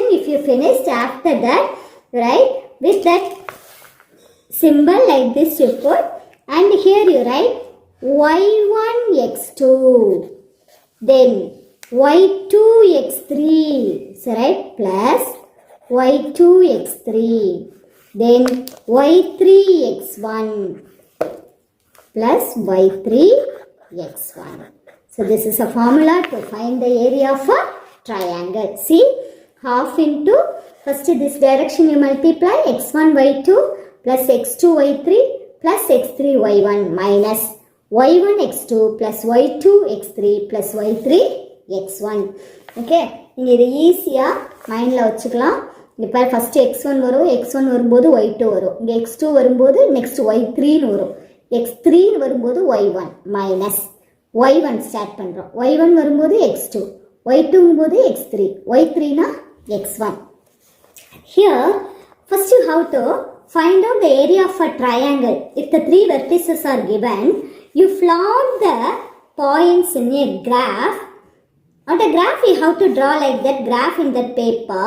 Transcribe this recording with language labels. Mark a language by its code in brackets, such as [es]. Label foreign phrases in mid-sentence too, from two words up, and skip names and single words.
[en] If you finished, after that, right, with that symbol like this you put, and here you write y1 x2, then y2 x3, so right, plus y2 x3, then y3 x1 plus y3 x1. So this is a formula to find the area of a triangle. See, half into, first this direction you multiply x1 y2 plus x2 y3 plus x3 y1 minus y1 x2 plus y2 x3 plus y3 x1. [ta] Okay, நீங்கள் இது ஈஸியாக மைண்டில் வச்சுக்கலாம். இப்போ ஃபஸ்ட்டு x1 வரும், x1 வரும்போது y2 வரும், இங்கே x2 வரும்போது நெக்ஸ்ட் y3ன்னு வரும், x3 வரும்போது y1 மைனஸ் y1 ஸ்டார்ட் பண்ணுறோம், y1 வரும்போது x2, y2 போது x3, y3னா x1. [en] Here, first you have to find out the area of a triangle. If the 3 vertices are given, you plot the points in a graph. On the graph, you have to draw like that graph in that paper.